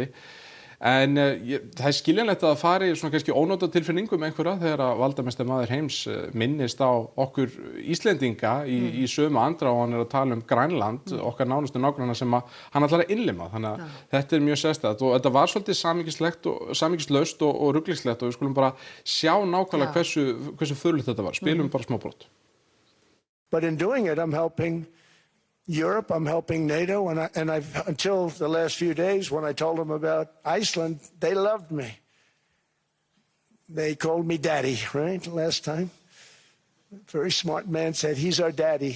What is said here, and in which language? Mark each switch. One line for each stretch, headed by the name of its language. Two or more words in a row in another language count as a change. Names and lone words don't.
Icelandic: En það er skiljanlegt að það fari svona kannski ónóta tilfinningum einhverja þegar að valdamesti maður heims minnist á okkur Íslendinga í sömu andrá og hann að tala Grænland, okkar nánustu nágranna sem hann ætlar að innlima. Þannig að þetta er mjög sérstætt og þetta var svolítið samhengislaust og ruglingslegt og við skulum bara sjá nákvæmlega hversu furðulegt þetta var. Spilum bara smá brot.
English: But in doing it, I'm helping Europe, I'm helping NATO, and I've until the last few days when I told them about Iceland, they loved me. They called me daddy, right, last time. A very smart man said, he's our daddy.